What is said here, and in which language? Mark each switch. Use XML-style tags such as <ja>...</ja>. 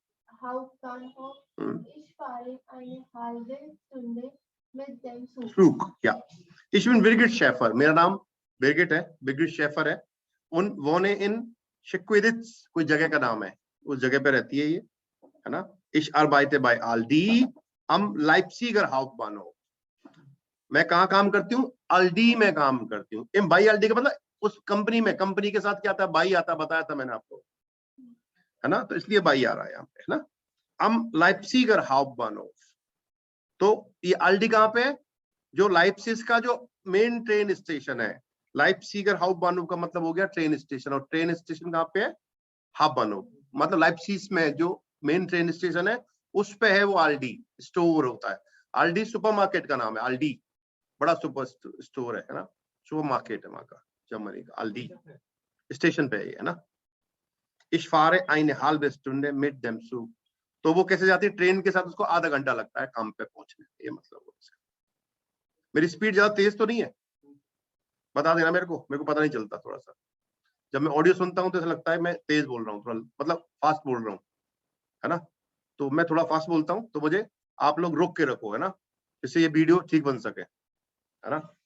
<de>Ich fahre eine halbe Stunde mit dem Zug. Zug, ja. Ich bin Birgit Schäfer,</de> <hi>मेरा नाम बिरगिट है, बिरगिट Schafer है। उन वोने इन शेक्विदित्स, कोई जगह का नाम है, उस जगह पे रहती है ये, है ना।</hi> <de>Ich arbeite bei Aldi am Leipziger Hauptbahnhof,</de> <hi>मैं कहाँ काम करती हूँ? अल्डी में काम करती हूँ। इम बाई अल्डी का मतलब उस कंपनी में, कंपनी के साथ क्या आता है? बाई आता, बताया था मैंने आपको, है ना, तो इसलिए बाई आ रहा है यहाँ पे, है ना। अम लाइप्सिगर हाउपबानहोफ, तो ये अल्डी कहाँ पे है? जो लाइप्सिस का जो मेन ट्रेन स्टेशन है। लाइप्सिगर हाउपबानहोफ का मतलब हो गया ट्रेन स्टेशन, और ट्रेन स्टेशन कहाँ पे है? हाउपबानहोफ, मतलब लाइप्सिस में जो मेन ट्रेन स्टेशन है उस पे है वो अल्डी स्टोर होता है। अल्डी सुपरमार्केट का नाम है, अल्डी बड़ा सुपर स्टोर है ना, सुपरमार्केट है वहां का, जर्मनी का अल्डी स्टेशन पे है ना।</hi> <de>Ich fahre eine halbe Stunde mit dem Zug,</de> <hi>तो वो कैसे जाती है? ट्रेन के साथ उसको आधा घंटा लगता है काम पे पहुंचने, ये मतलब है इसका। मेरी स्पीड ज्यादा तेज तो नहीं है? बता देना मेरे को पता नहीं चलता थोड़ा सा। जब मैं ऑडियो सुनता हूँ तो ऐसा लगता है मैं तेज बोल रहा हूँ, थोड़ा मतलब फास्ट बोल रहा हूँ, है ना। तो मैं थोड़ा फास्ट बोलता हूँ, तो मुझे आप लोग रोक के रखो, है ना, जिससे ये वीडियो ठीक बन सके, है ना।</hi>